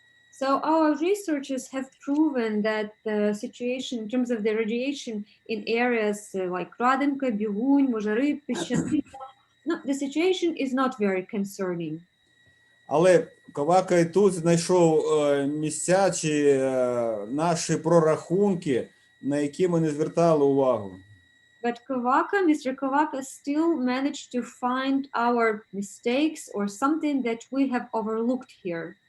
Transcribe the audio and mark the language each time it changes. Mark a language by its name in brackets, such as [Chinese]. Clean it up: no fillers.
[English] So our researchers have proven that the situation in terms of the radiation in areas like Radinka, Biguny, Mozhary, Peshchanitsa, no, the situation is not very concerning. [Ukrainian] Але Ковака і тут знайшов місця чи наші прорахунки, на які ми не звертали увагу. [English] But Mr. Kovaka still managed to find our mistakes or something that we have overlooked here.